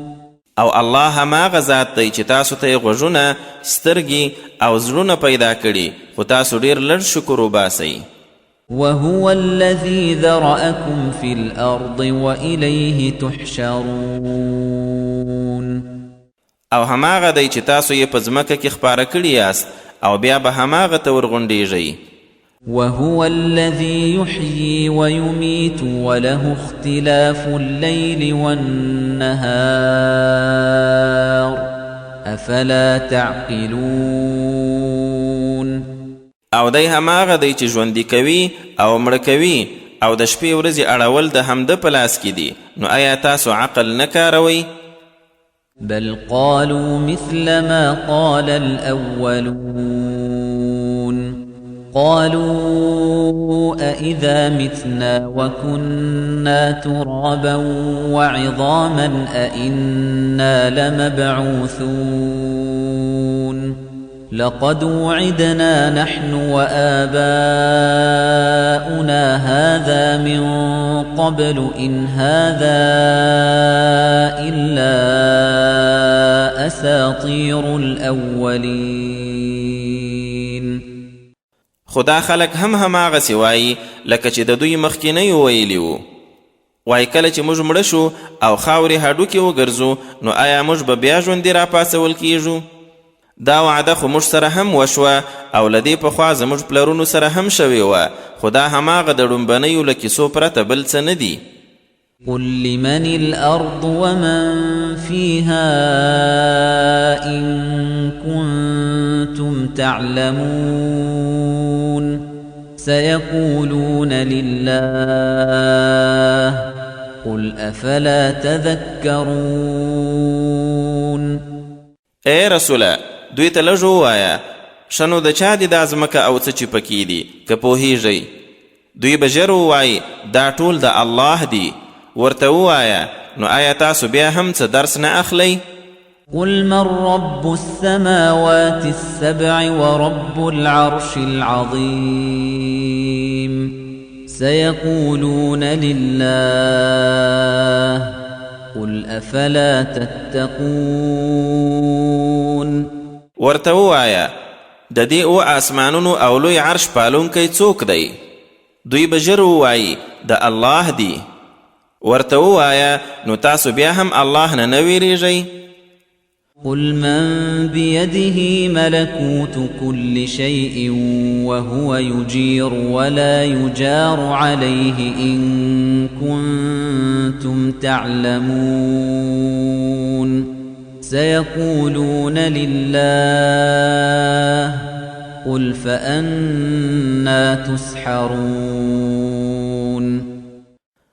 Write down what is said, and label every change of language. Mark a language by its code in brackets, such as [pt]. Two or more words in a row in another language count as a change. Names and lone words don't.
[ps] او الله هماغه ذات دی چې تاسو ته یې غوږونه، سترګې او زړونه پیدا کړي، خو تاسو ډېر لږ شکر وباسئ. [ar] وَهُوَ الَّذِي ذَرَأَكُمْ فِي الْأَرْضِ وَإِلَيْهِ تُحْشَرُونَ [ps] او هماغه دی چې تاسو یې په ځمکه کې خپاره کړي یاست او بیا به هماغه ته ورغونډېږئ. [ar] وَهُوَ الَّذِي يُحْيِي وَيُمِيتُ وَلَهُ اخْتِلَافُ اللَّيْلِ وَالنَّهَارِ أَفَلَا تَعْقِلُونَ [ps] او دی هماغه دی چې ژوندي کوي او مړه کوي او د شپې ورځې اړول د همده په لاس کې دي، نو آیا تاسو عقل نه کاروئ؟ [ar] بل قالوا مثل ما قال الأولون قالوا أإذا متنا وكنا ترابا وعظاما أإنا لمبعوثون لقد وعدنا نحن وآباؤنا هذا من قبل إن هذا إلا أساطير الأولين [ps] خدا خلق هم هماغسې وایي لکه چې د دوی مخکینیو ویلي وو. وایي کله چې موږ مړه شو او خاورې هډوکې وګرځو، نو آیا موږ به بیا ژوندي راپاڅول کیږو؟ دا وعده خو موږ سره هم وشوه او له دې پخوا زموږ پلرونو سره هم شوې وه، خو دا هماغه د ډومبنیو له کیسو پرته بل څه نه دي. [ar] قل لمن الأرض ومن فيها إن كنتم تعلمون سيقولون لله قل أفلا تذكرون [ps] اے رسوله دوی ته لږ ووایه شنو د چا دي دا ځمکه او څه چې پکې دي که پوهیږئ؟ دوی به ژر ووایي دا ټول د الله دي. ورته ووایه نو آیا تاسو بیا هم څه درس نه اخلئ؟ [ar] قل من رب السماوات السبع ورب العرش العظيم سيقولون لله قل أفلا تتقون [ps] ورته ووایه د دې او آسمانونو او لوی عرش پالونکی څوک دی؟ دوی به ژر ووایي د الله دی. ورته ووایه نو تاسو بیا هم الله نه نه ویریږئ؟ [ar] قل من بيده ملكوت كل شيء وهو يجير ولا يجار عليه إن كنتم تعلمون سيقولون لله قل فأنا تسحرون